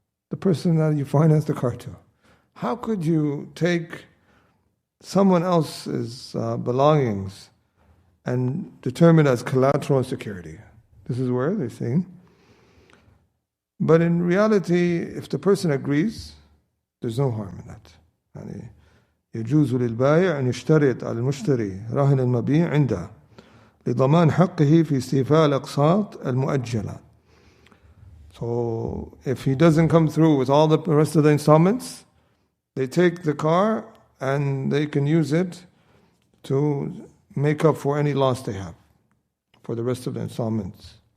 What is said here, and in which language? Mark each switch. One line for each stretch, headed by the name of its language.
English: The person that you financed the car to. How could you take someone else's belongings and determine as collateral and security? This is where they're saying. But in reality, if the person agrees, there's no harm in that.
Arabic: يعني يجوز للبائع أن يشترط على المشتري رهن المبيع عنده لضمان حقه في استيفاء الأقساط المؤجلة.
English: So if he doesn't come through with all the rest of the installments, they take the car and they can use it to make up for any loss they have for the rest of the installments.